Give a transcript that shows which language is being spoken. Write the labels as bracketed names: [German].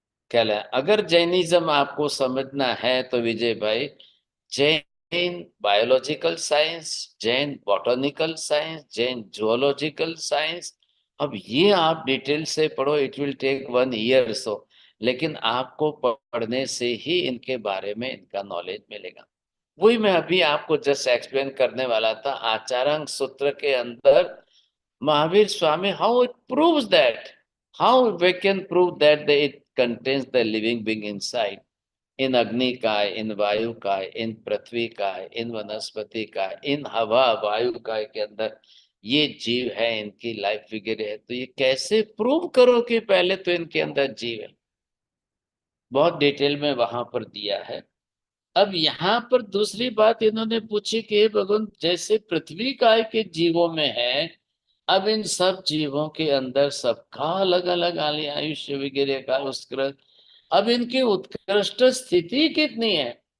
[Hindi] क्या है, अगर जैनिज्म आपको समझना है तो विजय भाई, Jain biological science, Jain botanical science, Jain zoological science, अब ये आप डिटेल से पढ़ो, [English] it will take 1 year so, [Hindi] लेकिन आपको पढ़ने से ही इनके बारे में इनका नॉलेज मिलेगा। वही मैं अभी आपको जस्ट एक्सप्लेन करने वाला था, आचारांग सूत्र के अंदर Mahavir Swami, [English] how it proves that? How we can prove that it contains the living being inside? In Agni Kai, in [Hindi] Vayu Kai, in Prithvi Kai, in Vanaspati Kai, in हवा वायु काय के अंदर ये जीव है, इनकी लाइफ वगैरह है, तो ये कैसे प्रूव करो कि पहले तो इनके अंदर जीव है? बहुत डिटेल में वहां पर दिया है। अब यहाँ पर दूसरी बात इन्होंने पूछी कि भगवान जैसे पृथ्वी काय के जीवों में है, अब इन सब जीवों के अंदर सबका अलग अलग आयुष्य वगैरह का उत्कृष्ट, अब इनकी उत्कृष्ट स्थिति कितनी है?